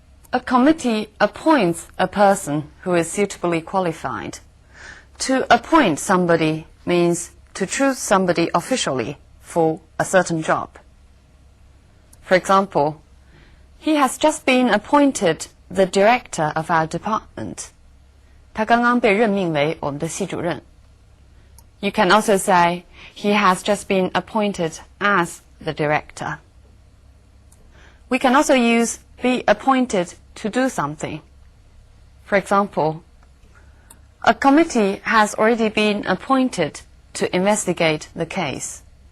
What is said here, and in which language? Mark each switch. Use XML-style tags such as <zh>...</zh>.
<en>A committee appoints a person who is suitably qualified. To appoint somebody means to choose somebody officially for a certain job. For example, he has just been appointed the director of our department.</en> <zh>他刚刚被任命为我们的系主任。</zh> <en>You can also say he has just been appointed as the director. We can also use be appointed to do something. For example, a committee has already been appointed to investigate the case.</en>